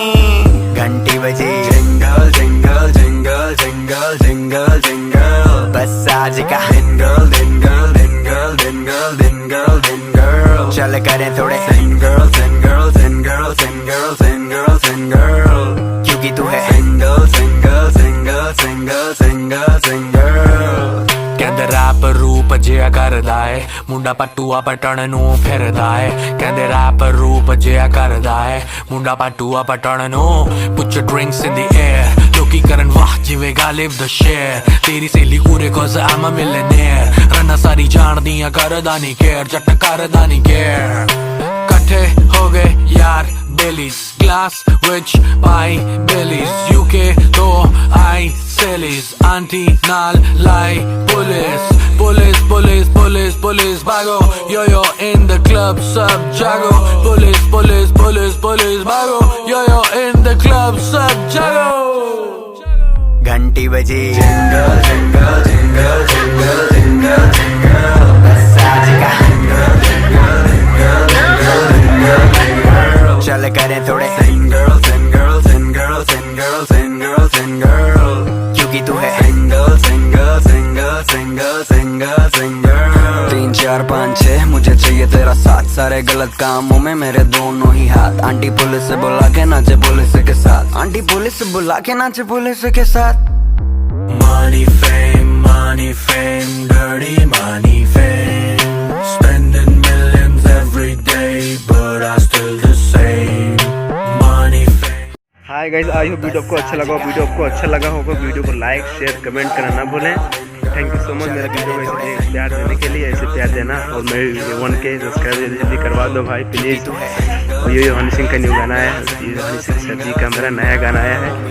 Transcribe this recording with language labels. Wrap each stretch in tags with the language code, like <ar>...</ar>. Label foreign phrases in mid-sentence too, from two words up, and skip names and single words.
<hi>घंटी बजी जिंगल जिंगल जिंगल जिंगल जिंगल जिंगल, बस आज का जिंगल जिंगल जिंगल जिंगल जिंगल जिंगल। चल करें थोड़े सिंगल सिंगल सिंगल सिंगल सिंगल सिंगल, क्योंकि तू है सिंगल सिंगल सिंगल सिंगल सिंगल सिंगल।</hi> <pa>ਕਹਿੰਦੇ ਰੈਪ ਰੂਪ ਜਿਆ ਕਰਦਾ ਹੈ, ਮੁੰਡਾ ਪਟੂਆ ਪਟਣ ਨੂੰ ਫਿਰਦਾ ਹੈ। ਕਹਿੰਦੇ ਰੈਪ ਰੂਪ ਜਿਆ ਕਰਦਾ ਹੈ, ਮੁੰਡਾ ਪਟੂਆ ਪਟਣ ਨੂੰ।</pa> <en>Put your drinks in the air,</en> <pa>ਲੋਕੀ ਕਰਨ ਵਾਹ ਜਿਵੇਂ ਗ਼ਾਲਿਬ ਦ ਸ਼ੇਰ। ਤੇਰੀ ਸਹੇਲੀ ਉਰੇ</pa> <en>cause I'm a millionaire।</en> <pa>ਰੰਨਾਂ ਸਾਰੀ ਜਾਨ ਦੀਆਂ ਕਰਦਾ ਨਹੀਂ ਕੇਅਰ, ਜੱਟ ਕਰਦਾ ਨਹੀਂ ਕੇਅਰ। ਕੱਠੇ ਹੋ ਗਏ ਯਾਰ ਬੇਲੀਜ਼, ਗਲਾਸ ਵਿੱਚ ਪਾਈ ਬੇਲੀਜ਼। ਯੂਕੇ ਤੋਂ ਆਈ ਸੇਲੀਜ਼, ਆਂਟੀ ਨਾਲ ਲਾਈ ਪੁਲਿਸ।</pa> <hi>पुलिस पुलिस पुलिस पुलिस भागो, यो यो</hi> <en>in the club</en> <hi>सब जागो। पुलिस पुलिस पुलिस पुलिस भागो, यो यो</hi> <en>in the club</en> <hi>सब जागो। घंटी बजी जिंगल जिंगल जिंगल जिंगल जिंगल जिंगल, बस आज का जिंगल जिंगल जिंगल जिंगल जिंगल। चल करें थोड़े सिंगल सिंगल सिंगल सिंगल सिंगल सिंगल, क्योंकि तू है सिंगल सिंगल सिंगल सिंगल सिंगल सिंगल। 3 4 5 6 मुझे चाहिए तेरा साथ, सारे गलत कामों में मेरे दोनों ही हाथ। आंटी पुलिस से बुला के नाचे पुलिस के साथ, आंटी पुलिस से बुला के नाचे पुलिस के साथ।</hi> <en>Money, fame, dirty money, fame. Spending millions every day, but I still the same. Money, fame. Hi guys, I hope</en> <hi>वीडियो आपको अच्छा लगा हो। वीडियो आपको अच्छा लगा होगा वीडियो को</hi> <en>like share comment</en> <hi>करना ना भूलें।</hi> <en>thank you so much</en> <hi>मेरा वीडियो को ऐसे प्यार देने के लिए, ऐसे प्यार देना। और मेरे 1K सब्सक्राइब जल्दी करवा दो भाई प्लीज़। और ये हनी सिंह का न्यू गाना है, ये हनी सिंह सर जी का मेरा नया गाना आया है।</hi>